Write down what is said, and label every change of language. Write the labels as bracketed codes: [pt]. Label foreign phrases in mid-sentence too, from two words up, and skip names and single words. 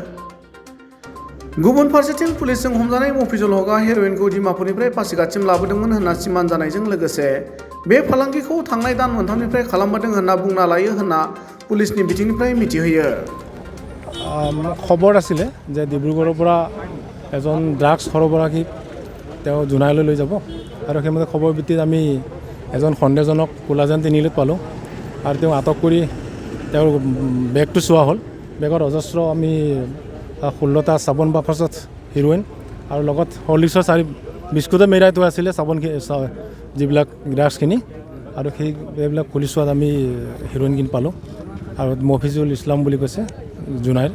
[brx] गुबुन फारसेथिं पुलिसजों हमजानाय मफिजुल हकआ हेर'इनखौ डिमापुरनिफ्राय पासिघाटसिम लाबोदोंमोन होनना सिमान जानायजों लोगोसे बे फालांगिखौ थांनाय दान मोनथामनिफ्राय खालामबोदों होनना बुंना लायो होनना पुलिसनि बिथिंनिफ्राय मिथिहोयो। [as] खबर आছিলে যে ডিব্ৰুগড়ৰ পৰা এজন ড্ৰাগছ সৰবৰাহী তেওঁ জোনাইলৈ লৈ যাব আৰু সেইমতে খবৰ ভিত্তিত আমি এজন সন্দেহজনক কুলাজান তিনিআলিত পালোঁ আৰু তেওঁ আটক কৰি তেওঁৰ বেগটো চোৱা হ'ল। বেগত অজস্ৰ আমি 16টা চাবোন বাকচত হিৰ'ইন আৰু লগত হৰলিক্সৰ 4 বিস্কুটে মেৰাই থোৱা আছিলে চাবোন যিবিলাক ড্ৰাগছখিনি আৰু সেইবিলাক খুলি চোৱাত আমি হিৰ'ইনখিনি পালোঁ আৰু মফিজুল ইছলাম বুলি কৈছে জোনাইৰ।